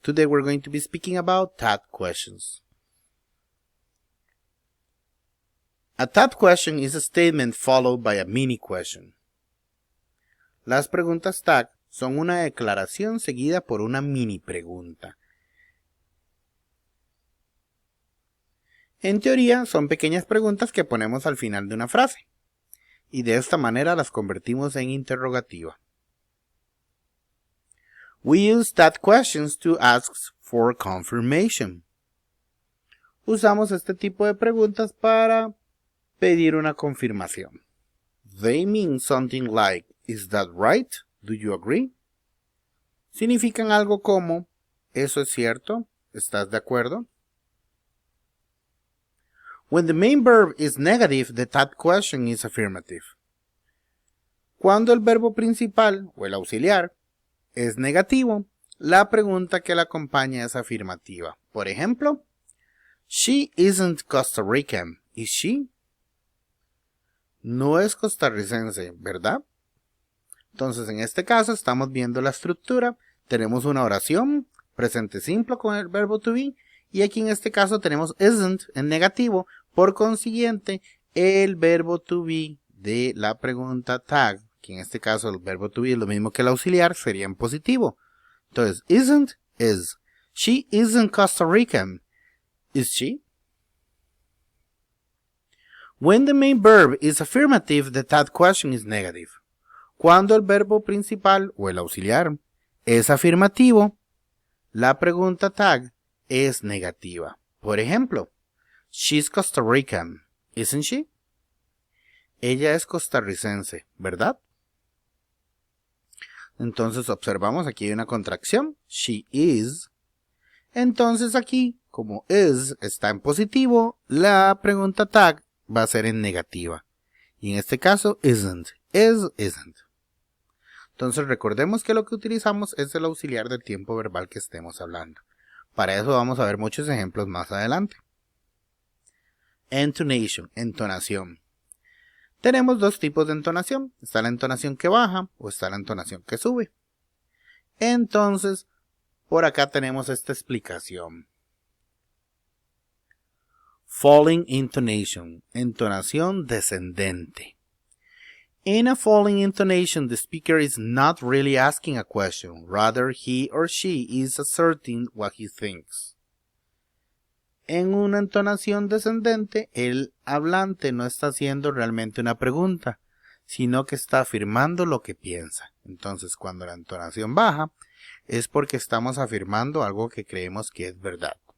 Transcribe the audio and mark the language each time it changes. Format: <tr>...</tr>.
<en>Today we're going to be speaking about tag questions. A tag question is a statement followed by a mini question.</en> <es>Las preguntas tag son una declaración seguida por una mini pregunta. En teoría, son pequeñas preguntas que ponemos al final de una frase, y de esta manera las convertimos en interrogativa.</es> <en>We use tag questions to ask for confirmation.</en> <es>Usamos este tipo de preguntas para pedir una confirmación.</es> <en>They mean something like, is that right? Do you agree?</en> <es>Significan algo como, ¿eso es cierto? ¿Estás de acuerdo?</es> <en>When the main verb is negative, the tag question is affirmative.</en> <es>Cuando el verbo principal o el auxiliar es negativo, la pregunta que la acompaña es afirmativa. Por ejemplo,</es> <en>she isn't Costa Rican, is she?</en> <es>No es costarricense, ¿verdad? Entonces, en este caso, estamos viendo la estructura. Tenemos una oración, presente simple con el verbo to be, y aquí en este caso tenemos isn't en negativo. Por consiguiente, el verbo to be de la pregunta tag, que en este caso el verbo to be es lo mismo que el auxiliar, sería en positivo.</es> <en>Entonces, isn't is. She isn't Costa Rican. Is she? When the main verb is affirmative, the tag question is negative.</en> <es>Cuando el verbo principal o el auxiliar es afirmativo, la pregunta tag es negativa. Por ejemplo,</es> <en>she's Costa Rican, isn't she?</en> <es>Ella es costarricense, ¿verdad? Entonces observamos aquí hay una contracción, she is. Entonces aquí, como is está en positivo, la pregunta tag va a ser en negativa. Y en este caso, isn't. Is, isn't. Entonces recordemos que lo que utilizamos es el auxiliar del tiempo verbal que estemos hablando. Para eso vamos a ver muchos ejemplos más adelante. Intonation, entonación. Tenemos dos tipos de entonación. Está la entonación que baja o está la entonación que sube. Entonces, por acá tenemos esta explicación.</es> <en>Falling intonation,</en> <es>entonación descendente.</es> <en>In a falling intonation, the speaker is not really asking a question. Rather, he or she is asserting what he thinks.</en> <es>En una entonación descendente, el hablante no está haciendo realmente una pregunta, sino que está afirmando lo que piensa. Entonces, cuando la entonación baja, es porque estamos afirmando algo que creemos que es verdad.</es>